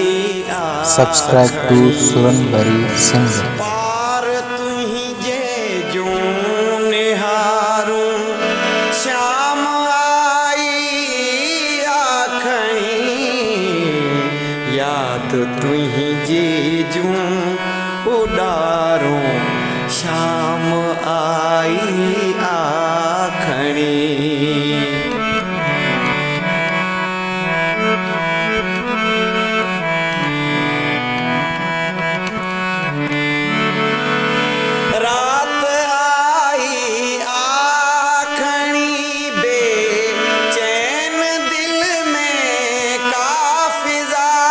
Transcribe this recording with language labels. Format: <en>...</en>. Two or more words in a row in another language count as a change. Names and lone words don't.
<en>Subscribe to Suranbari Singer.</en> <gbm>पार तुझे जूं निहारूं शाम आई आखणी। याद तुझी जूं उडारूं शाम आई आखणी। रात आई आखणी बेचैन दिल में काफिजा।</gbm>